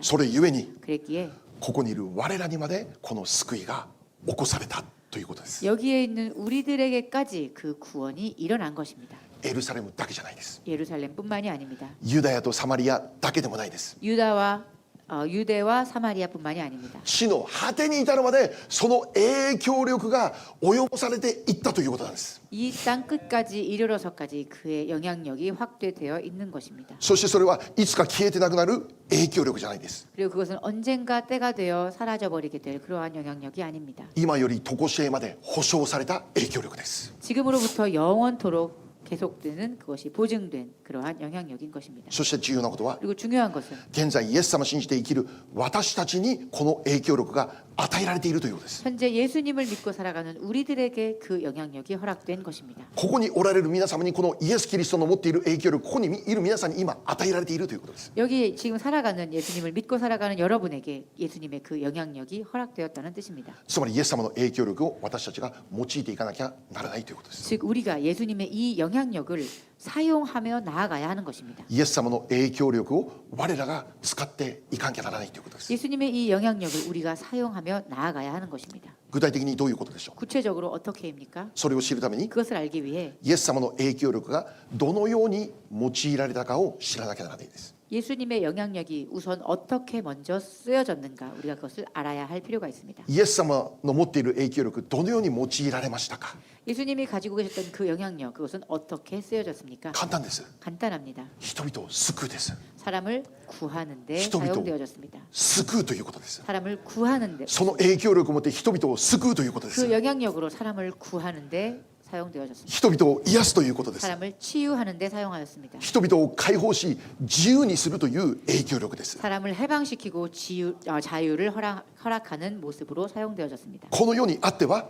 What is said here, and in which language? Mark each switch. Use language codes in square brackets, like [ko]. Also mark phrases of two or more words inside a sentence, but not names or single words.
[ja] それゆえに [ko] 그랬기에 [ja] ここにいる我らにまでこの救いが起こされたということです。 [ko] 여기에 있는 우리들에게까지 그 구원이 일어난 것입니다. [ja] エルサレムだけじゃないです。 [ko] 예루살렘뿐만이 아닙니다. [ja] ユダヤとサマリアだけでもないです。 [ko] 유대와 사마리아뿐만이 아닙니다. [ja] 地の果てに至るまでその影響力が及ぼされていったということなんです。 [ko] 이 땅 끝까지 이르러서까지 그의 영향력이 확대되어 있는 것입니다. [ja] そしてそれはいつか消えてなくなる影響力じゃないです。 [ko] 그리고 그것은 언젠가 때가 되어 사라져버리게 될 그러한 영향력이 아닙니다. [ja] 今より常しえまで保証された影響力です。 [ko] 지금으로부터 영원토록 계속되는 그것이 보증된 그러한 영향력인 것입니다. [ja] そして重要なことは [ko] 그리고 중요한 것은 [ja] 現在イエス様を信じて生きる私たちにこの影響力が与えられているということです。 [ko] 현재 예수님을 믿고 살아가는 우리들에게 그 영향력이 허락된 것입니다. [ja] ここにおられる皆様にこのイエス・キリストの持っている影響力、ここにいる皆さんに今与えられているということです。 [ko] 여기 지금 살아가는 예수님을 믿고 살아가는 여러분에게 예수님의 그 영향력이 허락되었다는 뜻입니다. [ja] つまりイエス様の影響力を私たちが用いていかなきゃならないということです。 [ko] 즉 우리가 예수님의 이 영향력을 사용하며 나아가야 하는 것입니다. [ja] イエス様の影響力を我らが使っていかなきゃならないということです。 [ko] 예수님의 이 영향력을 우리가 사용하며 나아가야 하는 것입니다. [ja] 具体的にどういうことでしょう。 [ko] 구체적으로 어떻게입니까? [ja] それを知るために [ko] 그것을 알기 위해 [ja] イエス様の影響力がどのように用いられたかを知らなきゃならないです。 [ko] 예수님의 영향력이 우선 어떻게 먼저 쓰여졌는가 우리가 그것을 알아야 할 필요가 있습니다. [ja] イエス様の持っている影響力どのように用いられましたか。 [ko] 예수님이 가지고 계셨던 그 영향력 그것은 어떻게 쓰여졌습니까? [ja] 簡単です。 [ko] 간단합니다. [ja] 人々を救うです。 [ko] 사람을 구하는 데 [ja] 人々を [ko] 사용되어졌습니다. [ja] 救うということです。 [ko] 사람을 구하는 데 [ja] その影響力を持って人々を救うということで [ko] 그 [ja] す。 [ko] 영향력으로 사람을 구하는 데 사용되어졌습니다. [ja] 人々を癒すということです。 [ko] 사람을 치유하는 데 사용하였습니다. [ja] 人々を解放し自由にするという影響力です。 [ko] 사람을 해방시키고 자유를 허락하는 모습으로 사용되어졌습니다. [ja] この世にあっては